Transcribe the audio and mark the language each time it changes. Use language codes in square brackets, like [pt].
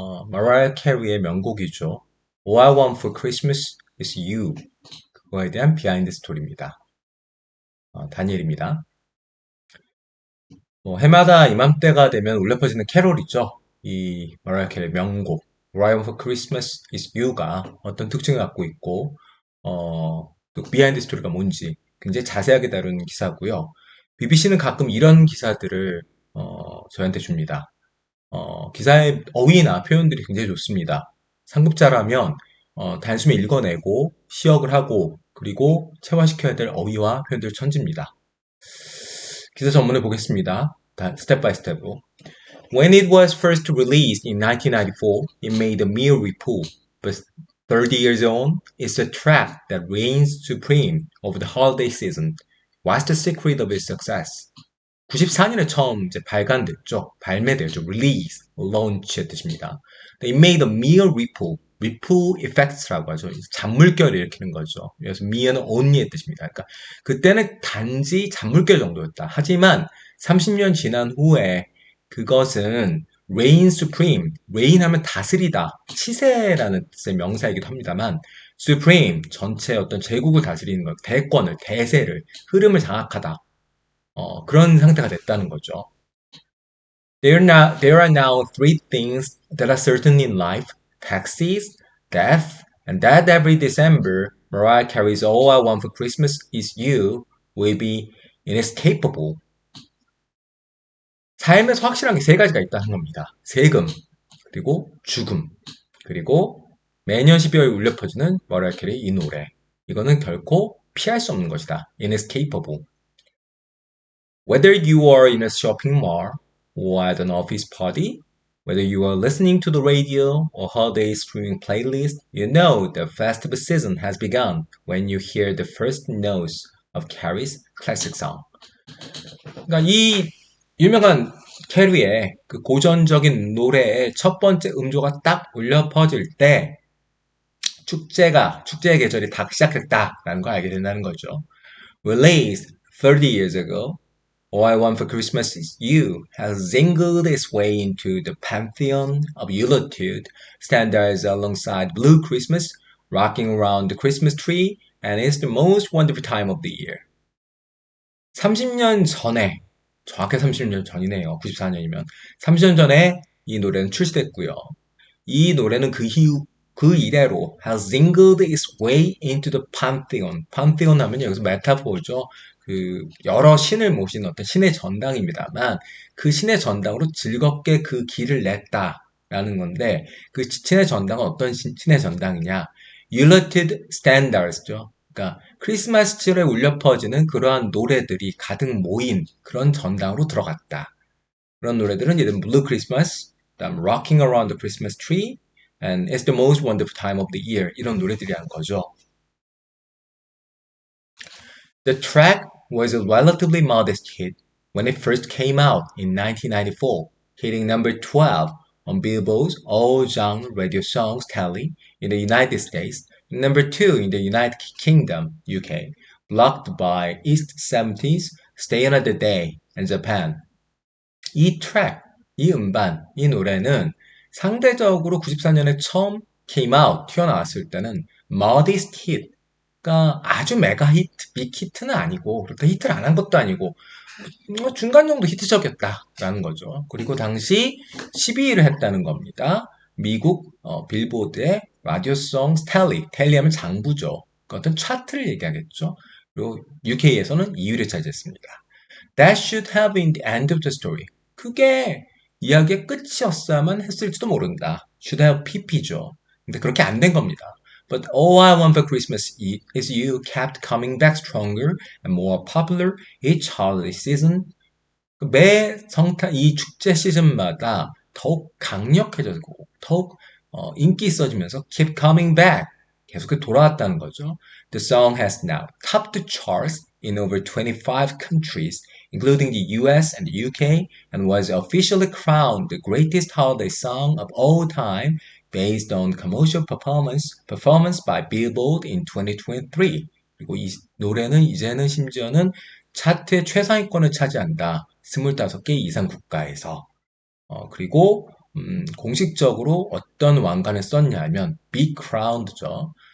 [ko] 마라이어 캐리의 명곡이죠. [en] All I Want for Christmas is You. [ko] 그거에 대한 비하인드 스토리입니다. 다니엘입니다. 해마다 이맘때가 되면 울려 퍼지는 캐롤이죠. 이 마라이어 캐리의 명곡 All I Want for Christmas is You가 어떤 특징을 갖고 있고 또 비하인드 스토리가 뭔지 굉장히 자세하게 다루는 기사고요. BBC는 가끔 이런 기사들을 저한테 줍니다. 기사의 어휘나 표현들이 굉장히 좋습니다. 상급자라면 단숨에 읽어내고 시역을 하고 그리고 체화시켜야 될 어휘와 표현들 천지입니다. 기사 전문을 보겠습니다. 스텝 바이 스텝으로. [en] When it was first released in 1994, it made a mere report, but 30 years on, it's a track that reigns supreme over the holiday season. What's the secret of its success? [ko] 94년에 처음 이제 발간됐죠. 발매되죠. release, launch의 뜻입니다. [en] It made a mere ripple, ripple effects [ko] 라고 하죠. 잔물결을 일으키는 거죠. 그래서 mere는 only의 뜻입니다. 그러니까 그때는 단지 잔물결 정도였다. 하지만 30년 지난 후에 그것은 [en] reign supreme, [ko] reign 하면 다스리다, 치세라는 뜻의 명사이기도 합니다만 supreme, 전체 어떤 제국을 다스리는 것, 대권을, 대세를, 흐름을 장악하다. 그런 상태가 됐다는 거죠. [en] There are now three things that are certain in life: taxes, death, and that every December Mariah Carey's All I Want for Christmas is You will be inescapable. [ko] 삶에서 확실한 게 세 가지가 있다는 겁니다. 세금, 그리고 죽음, 그리고 매년 12월 울려 퍼지는 머라이어 캐리 이 노래. 이거는 결코 피할 수 없는 것이다. [en] inescapable. Whether you are in a shopping mall or at an office party, whether you are listening to the radio or holiday streaming playlist, you know the festive season has begun when you hear the first notes of Carrie's classic song. [ko] 그러니까 이 유명한 캐리의 그 고전적인 노래의 첫 번째 음조가 딱 울려 퍼질 때 축제의 계절이 다 시작했다라는 걸 알게 된다는 거죠. [en] Released 30 years ago, All I Want for Christmas is You has zingled its way into the pantheon of Yuletide, standards alongside Blue Christmas, rocking around the Christmas tree, and is the most wonderful time of the year. [ko] 30년 전에, 정확히 30년 전이네요. 94년이면. 30년 전에 이 노래는 출시됐고요. 이 노래는 그 이래로 [en] has zingled its way into the pantheon. [ko] pantheon 하면 여기서 메타포죠. 그 여러 신을 모신 어떤 신의 전당입니다만 그 신의 전당으로 즐겁게 그 길을 냈다라는 건데 그 신의 전당은 어떤 신의 전당이냐? [en] Yuletide Standards죠. [ko] 그러니까 크리스마스철에 울려 퍼지는 그러한 노래들이 가득 모인 그런 전당으로 들어갔다. 그런 노래들은 예를 들면 Blue Christmas, 그다음 Rocking Around the Christmas Tree, and It's the Most Wonderful Time of the Year 이런 노래들이란 거죠. [en] The track was a relatively modest hit when it first came out in 1994, hitting number 12 on Billboard's all-genre radio songs tally in the United States and number 2 in the United Kingdom, UK, blocked by East 70s, Stay Another Day, and Japan. [ko] 이 트랙, 이 음반, 이 노래는 상대적으로 94년에 처음 [en] came out, [ko] 튀어나왔을 때는 [en] modest hit, [ko] 그러니까 아주 메가 히트, 빅 히트는 아니고 그렇다 히트를 안 한 것도 아니고 중간 정도 히트적이었다라는 거죠. 그리고 당시 12위를 했다는 겁니다. 미국 빌보드의 라디오송 텔리하면 장부죠. 그 어떤 차트를 얘기하겠죠. 그리고 UK에서는 2위를 차지했습니다. [en] That should have been the end of the story. [ko] 그게 이야기의 끝이었어야만 했을지도 모른다. [en] Should have PP죠. [ko] 근데 그렇게 안 된 겁니다. [en] But All I Want for Christmas is You kept coming back stronger and more popular each holiday season. [ko] 매 이 축제 시즌마다 더욱 강력해지고 더욱 인기 있어지면서 [en] keep coming back. [ko] 계속 돌아왔다는 거죠. [en] The song has now topped the charts in over 25 countries, including the US and the UK, and was officially crowned the greatest holiday song of all time based on commercial performance by Billboard in 2023. [ko] 그리고 이 노래는 이제는 심지어는 차트의 최상위권을 차지한다. 25개 이상 국가에서. 그리고 공식적으로 어떤 왕관을 썼냐면 [en] Be Crowned [ko] 죠.